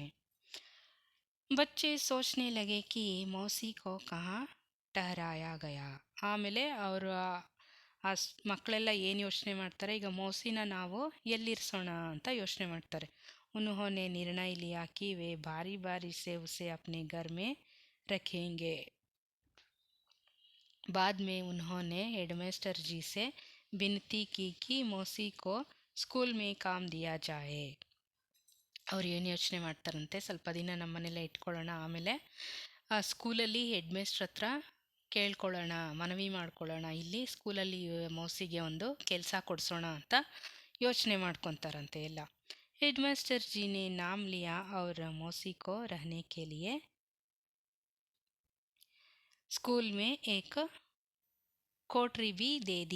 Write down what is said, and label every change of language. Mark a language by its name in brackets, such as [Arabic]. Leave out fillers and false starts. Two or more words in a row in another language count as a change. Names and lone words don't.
[Hindi] बच्चे सोचने लगे कि मौसी को कहाँ ठहराया गया. [Kannada] ಆಮೇಲೆ ಅವರು ಮಕ್ಕಳೆಲ್ಲ ಏನು ಯೋಚನೆ ಮಾಡ್ತಾರೆ, ಈಗ ಮೌಸಿನ ನಾವು ಎಲ್ಲಿರಿಸೋಣ ಅಂತ ಯೋಚನೆ ಮಾಡ್ತಾರೆ. [Hindi] उन्होंने निर्णय लिया कि वे बारी बारी से उसे अपने घर में रखेंगे. बाद में उन्होंने हेडमास्टर जी से विनती की कि मौसी को स्कूल में काम दिया जाए. [Kannada] ಅವ್ರು ಏನು ಯೋಚನೆ ಮಾಡ್ತಾರಂತೆ, ಸ್ವಲ್ಪ ದಿನ ನಮ್ಮನೆಲ್ಲೇ ಇಟ್ಕೊಳ್ಳೋಣ, ಆಮೇಲೆ ಸ್ಕೂಲಲ್ಲಿ [English] head master [Kannada] ಹತ್ರ ಕೇಳ್ಕೊಳ್ಳೋಣ, ಮನವಿ ಮಾಡ್ಕೊಳ್ಳೋಣ, ಇಲ್ಲಿ ಸ್ಕೂಲಲ್ಲಿ ಮೌಸಿಗೆ ಒಂದು ಕೆಲಸ ಕೊಡಿಸೋಣ ಅಂತ ಯೋಚನೆ ಮಾಡ್ಕೊತಾರಂತೆ ಎಲ್ಲ. [English] head master [Hindi] जी ने नाम लिया अवर मौसी को रहने के लिए स्कूल में एक कोठरी भी दे दी.